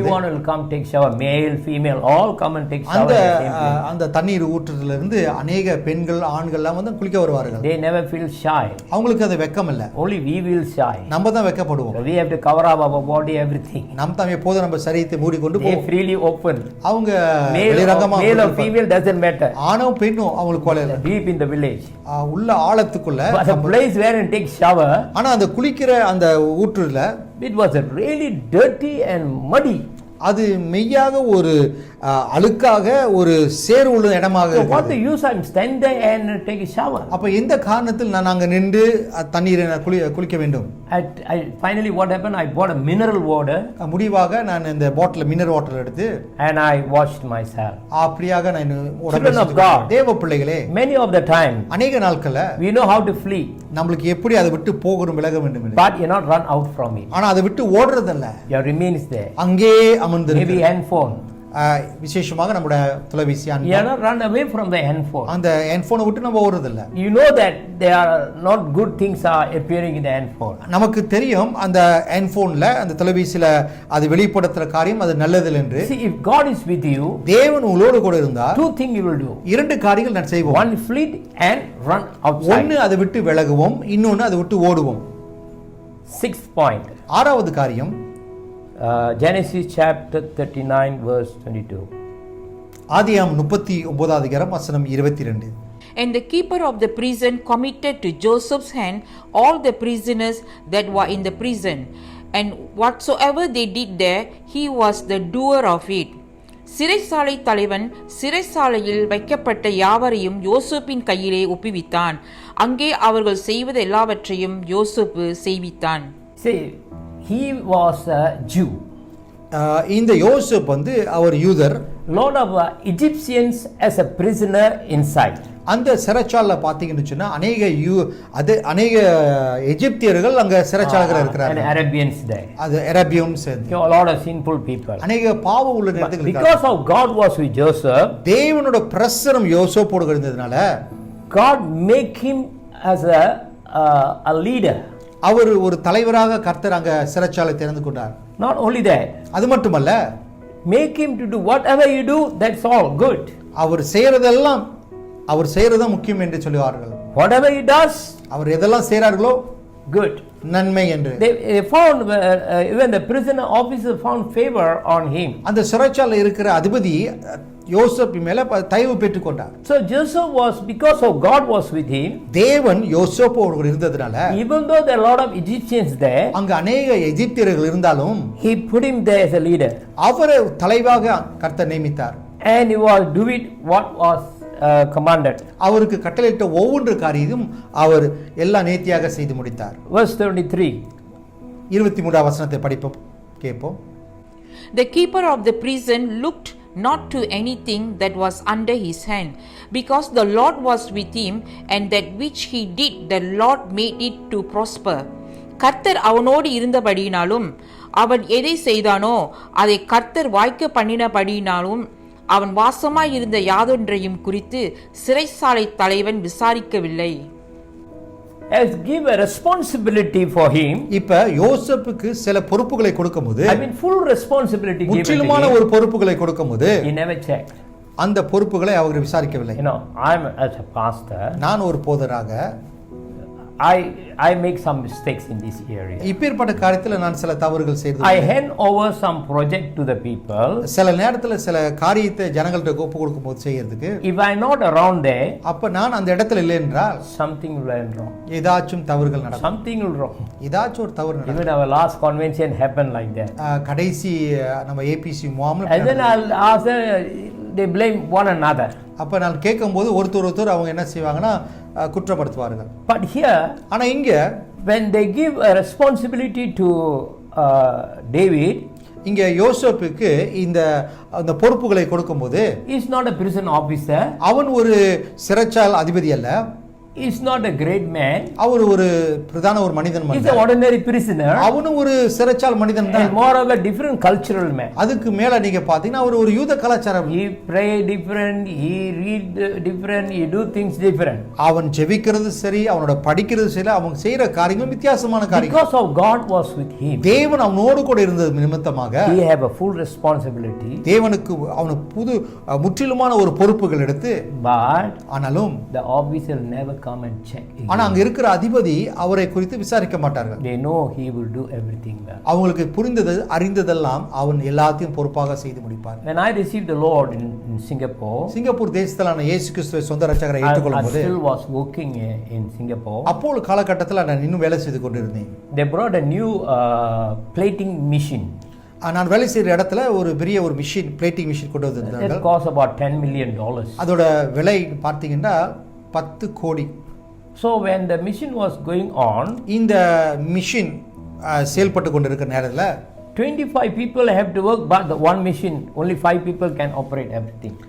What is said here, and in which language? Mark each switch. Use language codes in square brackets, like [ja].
[en] Everyone will come take shower, male, female, all come and take shower [ta] அந்த [en] at the same place. [ta] அந்த தண்ணீர் ஊற்றுறதுல இருந்து அநேக பெண்கள் ஆண்கள்லாம் வந்து குளிக்க வருவார்கள். [en] They never feel shy. [ta] அவங்களுக்கு அது வெக்கம் இல்லை. [en] Only we will shy. [ta] நம்ம தான் வெக்கப்படுவோம். [en] So we have to cover up our body, everything. [ta] நம்ம தான் எப்போதும் நம்ம சரீரத்தை மூடிக்கொண்டு [en] They [ta] போவோம். [en] freely open. [ta] அவங்க [en] Male [ta] வெளிரங்கமா [en] or female doesn't matter. [ta] ஆணோ பெண்ணோ அவங்களுக்கு கொலை இல்லை. [en] Deep in the village. [ta] உள்ள ஆழத்துக்குள்ள [en] But the place where and take shower, [ta] ஆனா அந்த குளிக்கிற அந்த ஊற்றுல [en] it was a really dirty and muddy. [ta] அது மெய்யாக ஒரு அழுக்காக ஒரு சேறு உள்ள இடமாக [en] So what [ta] இருக்கிறது. [en] the use? I'm stand there and take a shower. [ta] அப்ப எந்த காரணத்தில் நான் அங்க நின்று தண்ணீரை நான் குளிக்க வேண்டும்? [en] Finally what happened? I bought a mineral water [ta] முடிவாக நான் இந்த பாட்டில் மினரல் வாட்டர் எடுத்து [en] and I washed myself. [ta] அப்படியாக நான் [en] Children of God. [ta] தேவ பிள்ளைகளே, [en] Many of the time [ta] அநேக நாட்கள்ல [en] we know how to flee, [ta] நம்மளுக்கு எப்படி அதை விட்டு போகணும் விலக வேண்டும் என்று. [en] but you not run out from it. [ta] ஆனா அதை விட்டு ஓடுறதல்ல, [en] You remains there. [ta] அங்கே [en] Maybe [ta] அமர்ந்திருக்கு. [en] handphone. [ta] விசேஷமாக நம்முடைய தொலைபேசி [en] You are not run away from the handphone. [ta] அந்த ஹெட்போனை விட்டு நம்ம ஓடுறதில்ல. [en] You know that there are not good things are appearing in the handphone. [ta] நமக்கு தெரியும் அந்த ஹெட்போன்ல அந்த தொலைபேசியில அது வெளிப்படுத்துற காரியம் அது நல்லதில்லை என்று. [en] See, if God is with you, [ta] தேவன் உங்களோடு கூட இருந்தா [en] two things you will do. [ta] இரண்டு காரியங்கள் நான் செய்வோம். [en] One, flee and run outside. [ta] ஒன்னு அதை விட்டு விலகுவோம், இன்னொன்னு அதை விட்டு ஓடுவோம். [en] Sixth point. [ta] ஆறாவது காரியம் [en] Genesis chapter 39 verse 22. [ta] ஆதியாகமம் 39வது அதிகாரம் வசனம் 22. [en] And the keeper of the prison committed to Joseph's hand all the prisoners that were in the prison, and whatsoever they did there, he was the doer of it. [ta] சிறைசாலை தலைவன் சிறைசாலையில் வைக்கப்பட்ட யாவரையும் யோசேப்பின் கையிலே ஒப்புவித்தான். அங்கே அவர்கள் செய்வது எல்லாவற்றையும் யோசேப்பு செய்வித்தான். [en] See, he was a Jew. [ta] இந்த யோசேப் வந்து அவர் யூதர். [en] Lot of Egyptians as a prisoner inside. [ta] அந்த சிறைச்சாலைல பாத்தீங்கன்னு சொன்னா அநேக எகிப்தியர்கள் அங்க சிறைச்சாலைகள் [en] And [ta] இருக்கிறார்கள். [en] Arabians there. [ta] அது அரபியன்ஸ், [en] A lot of sinful people. [ta] அநேக பாவம் உள்ள [en] But [ta] இடத்துல [en] because of God was with Joseph, [ta] தேவனோட பிரசனம் யோசேப்போடு இருந்ததுனால [en] God make him as a leader. [ta] அவர் ஒரு தலைவராக கர்த்தர் அங்க சிறைச்சாலை திறந்து கொண்டார். [en] Not only that, [ta] அது மட்டுமல்ல, [en] make him to do whatever you do, that's all good. [ta] அவர் செய்யறதெல்லாம் அவர் செய்யறதா முக்கியம் என்று சொல்லுவார்கள். [en] Whatever he does, [ta] அவர் எதெல்லாம் செய்றார்களோ [en] good. [ta] நன்மை என்று. [en] They found, even the prisoner officer found favor on him. [ta] அந்த சிறைச்சாலை இருக்கிற அதிபதி யோசேப்பு மேல தயவு பெற்றுக்கொண்டார். [en] So Joseph was, because of God was with him, [ta] தேவன் யோசேப்போடு இருந்ததனால, [en] even though there are a lot of Egyptians there, [ta] அங்க அநேக எகிப்தியர்கள் இருந்தாலும் [en] he put him there as a leader. [ta] அவரை தலைவாக கர்த்தர் நியமித்தார். [en] And he was doing what was commanded. [ta] அவருக்கு கட்டளையிட்ட ஒவ்வொரு காரியமும் அவர் எல்லா நேர்த்தியாக செய்து முடித்தார். [en] Verse 23. [ta] 23வது வசனத்தை படிப்போம், கேட்போம். [en] The keeper of the prison looked not to anything that was under his hand, because the Lord was with him, and that which he did, the Lord made it to prosper. [ta] கர்த்தர் அவனோடு இருந்தபடியினாலும் அவன் எதை செய்தானோ அதை கர்த்தர் வாய்க்க பண்ணினபடியினாலும் அவன் வாசமாய் இருந்த யாதொன்றையும் குறித்து சிறைசாலை தலைவன் விசாரிக்கவில்லை. [en] Has give a responsibility for him. [ta] இப்ப யோசேப்புக்கு சில பொறுப்புகளை கொடுக்கும்போது, [en] I mean full responsibility given to [ta] முற்றிலுமான [en] him. [ta] ஒரு பொறுப்புகளை கொடுக்கும்போது [en] He never checked. [ta] அந்த பொறுப்புகளை அவர் விசாரிக்கவில்லை. [en] You know, I'm as a pastor, [ta] நான் ஒரு போதராக [en] I make some mistakes in this area. [ta] இப்பேற்பட்ட காரியத்துல நான் சில தவறுகள் [en] I [ta] செய்து [en] hand over some project to the people. [ta] சில நேரத்துல சில காரியத்தை ஜனங்கள்ட்ட ஒப்பு கொடுக்கும்போது செய்யறதுக்கு, [en] If I'm not around there, [ta] அப்ப நான் அந்த இடத்துல இல்லை என்றால் [en] something will went wrong. [ta] ஏதாச்சும் தவறுகள் நடக்கும். [en] Something will wrong. [ta] ஏதாச்சும் ஒரு தவறு நடக்கும். [en] Even our last convention happened like that. [ta] கடைசி நம்ம ABC முகாம்ல [en] And then I'll ask them, they blame one another. [ta] அப்ப நான் கேட்கும்போது ஒருத்தர் அவங்க என்ன செய்வாங்கன்னா குற்றப்படுத்துவார்கள். [en] But here, [ta] ஆனா இங்க [en] when they give a responsibility to David, [ta] இங்க யோசேப்புக்கு அந்த பொறுப்புகளை கொடுக்கும்போது, [en] he is not a prison officer. [ta] அவன் ஒரு சிறைச்சாலை அதிபதி அல்ல. [en] He's not a great man. [ta] அவர் ஒரு பிரதான ஒரு மனிதன் [en] He's [ta] அல்ல. [en] an ordinary prisoner. [ta] அவனும் ஒரு சிறைச்சால் மனிதன் தான். [en] And more of a different cultural man. [ta] அதுக்கு மேல நீங்க பாத்தீங்கன்னா அவர் ஒரு யூத கலாச்சாரம். [en] He pray different, he read different, he do things different. [ta] அவன் ஜெபிக்கிறது சரி, அவனோட படிக்கிறது சரி, அவன் செய்யற காரியங்கள் வித்தியாசமான காரியங்கள். [en] Because of God was with him. [ta] தேவன் அவனோடு கூட இருந்தது நிமித்தமாக [en] He have a full responsibility. [ta] தேவனுக்கு அவனுக்கு முற்றிலுமான ஒரு பொறுப்புகள் எடுத்து, [en] But [ta] ஆனாலும் [en] the officer never come and check. [ta] ஆனா அங்க இருக்கிற அதிபதி அவரை குறித்து விசாரிக்க மாட்டார்கள். [en] They know he will do everything well. [ta] அவங்களுக்கு புரிந்தது அறிந்ததெல்லாம் அவன் எல்லாத்தையும் பொறுப்பாக செய்து முடிப்பார். [en] When I received the Lord in Singapore, [ta] Singapore தேசத்திலான இயேசு கிறிஸ்துவை சொந்த ரட்சகரை [en] I [ta] ஏற்றுக்கொள்ளும் போது [en] still was working in Singapore. [ta] அப்போது காலகட்டத்தில் நான் இன்னும் வேலை செய்து கொண்டிருந்தேன். [en] They brought a new plating machine. [ta] நான் வேலை செய்கிற இடத்துல ஒரு பெரிய ஒரு மிஷின், பிளேட்டிங் மிஷின் கொண்டு [en] It [ta] வந்திருந்தாங்க. [en] cost about $10 million. [ta] அதோட விலை பார்த்தீங்கன்னா 10 கோடி. [en] So when the machine was going on, [ta] இந்த மிஷின் செயல்பட்டு கொண்டிருக்கிற நேரத்தில் [en] 25 people have to work, but the one machine, only 5 people can operate everything.